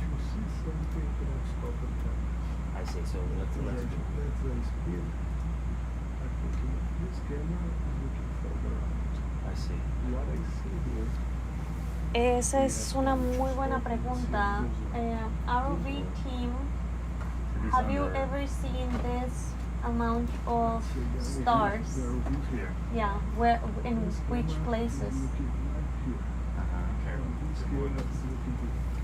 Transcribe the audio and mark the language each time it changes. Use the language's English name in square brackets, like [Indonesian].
[English] see something cannot stop the camera. I see. So let's do. That's the speed. I'm looking at this camera and looking further out. I see. What I see here. [Spanish] Esa es una muy buena pregunta. [English] ROV team, have you ever seen this amount of stars? They're over here. Yeah, where in which places? I'm looking right here. Okay. And this camera is looking here.